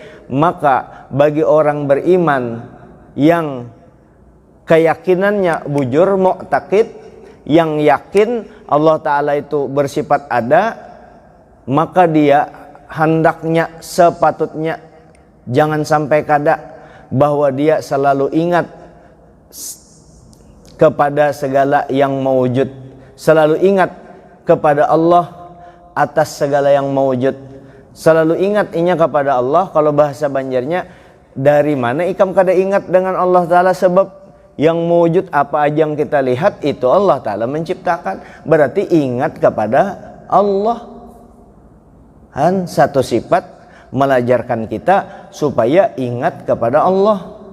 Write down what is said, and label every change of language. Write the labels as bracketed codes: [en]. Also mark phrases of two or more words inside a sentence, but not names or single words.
[id] Maka bagi orang beriman yang keyakinannya bujur mu'taqid, yang yakin Allah Ta'ala itu bersifat ada, maka dia hendaknya, sepatutnya jangan sampai kada, bahwa dia selalu ingat kepada segala yang mawujud, selalu ingat kepada Allah atas segala yang mawujud, selalu ingat inya kepada Allah. [bjn] Kalau bahasa Banjarnya dari mana ikam kada ingat dengan Allah Ta'ala? [id] Sebab yang mewujud apa aja yang kita lihat itu Allah Ta'ala menciptakan. Berarti ingat kepada Allah. Han satu sifat melajarkan kita supaya ingat kepada Allah.